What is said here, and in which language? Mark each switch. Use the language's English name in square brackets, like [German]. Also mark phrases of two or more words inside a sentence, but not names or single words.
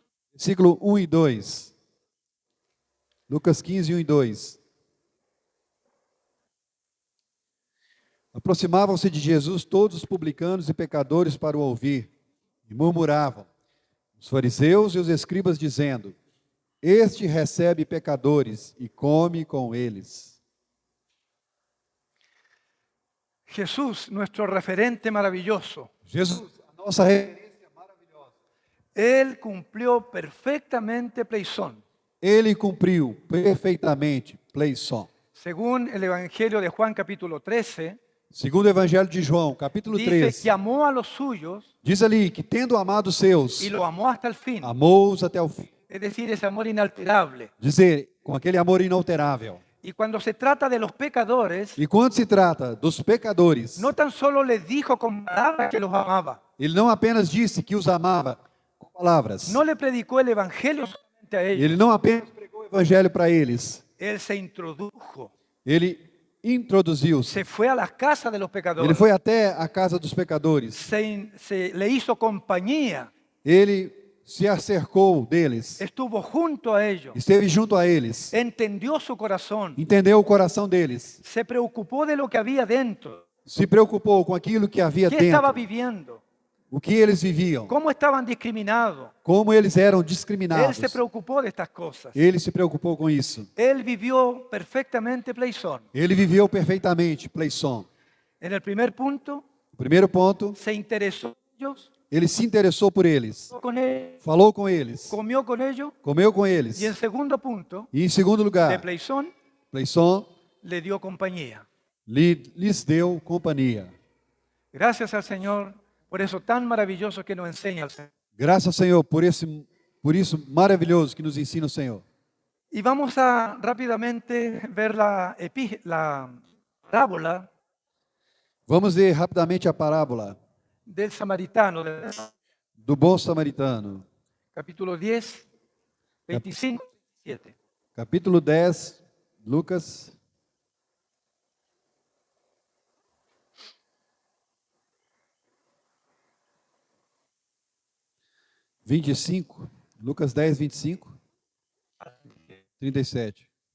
[Portuguese] Versículo 1 e 2. Lucas 15, 1 e 2. Aproximavam-se de Jesus todos os publicanos e pecadores para o ouvir, e murmuravam, os fariseus e os escribas, dizendo: Este recebe pecadores e come com eles. [Spanish] Jesús, nuestro referente maravilloso, [Portuguese] Jesus, a nossa referência maravilhosa. [Spanish] Él cumplió perfectamente Pleisón. [Portuguese] Ele cumpriu perfeitamente Pleison. [Spanish] Según el Evangelio de Juan capítulo 13, [Portuguese] Segundo o Evangelho de João, capítulo [Spanish] dice 3, que amó a los suyos [Portuguese] diz ali que tendo amado os seus, [Spanish] y lo amó hasta el fin. [Portuguese] amou-os até o fim. [Spanish] Es decir, ese amor inalterable. [Portuguese] Dizer, com aquele amor inalterável. [Spanish] Y cuando se trata de los pecadores, [Portuguese] E quando se trata dos pecadores, [Spanish] no tan solo les dijo con palabras que los amaba, [Portuguese] ele não apenas disse que os amava com palavras. [Spanish] no le predicó el Evangelio solamente a ellos, [Portuguese] Ele não apenas pregou o Evangelho para eles. [Spanish] él se introdujo, [Portuguese] Ele introduziu-se. [Spanish] se fue a las casas de los [Portuguese] Ele [Spanish] pecadores, [Portuguese] foi até a casa dos pecadores. [Spanish] le hizo compañía, [Portuguese] Ele se acercou deles. [Spanish] estuvo junto a ellos, [Portuguese] Esteve junto a eles. [Spanish] entendió su corazón, [Portuguese] Entendeu o coração deles. [Spanish] se preocupó de lo que había dentro, [Portuguese] Se preocupou com aquilo que havia [Spanish] qué estaba [Portuguese] dentro. [Spanish] viviendo, [Portuguese] O que eles viviam. [Spanish] cómo estaban discriminados. [Portuguese] Como eles eram [Spanish] Él [Portuguese] discriminados. [Spanish] se preocupó de estas cosas. [Portuguese] Ele se preocupou com isso. [Spanish] Él vivió perfectamente Pleison. [Portuguese] Ele viveu perfeitamente Pleison. [Spanish] En el primer punto, [Portuguese] O primeiro ponto, [Spanish] se interesó en ellos, [Portuguese] ele se interessou por eles. [Spanish] habló con ellos, [Portuguese] Falou com eles. [Spanish] comió con ellos. [Portuguese] Comeu com eles. [Spanish] Y en segundo punto, [Portuguese] E em segundo de lugar, [Spanish] Pleison, [Portuguese] Pleison [Spanish] le dio compañía. [Portuguese] lhes deu companhia. [Spanish] Gracias al Señor por eso tan maravilloso que nos enseña el Señor. [Portuguese] Graças ao Senhor por isso maravilhoso que nos ensina o Senhor. [Spanish] Y vamos a rápidamente ver la parábola [Portuguese] Vamos ver rapidamente a parábola [Spanish] del samaritano, [Portuguese] do bom samaritano. [Spanish] capítulo 10, 25, 7. [Portuguese] Capítulo 10, Lucas. Lucas 10, 25, 37.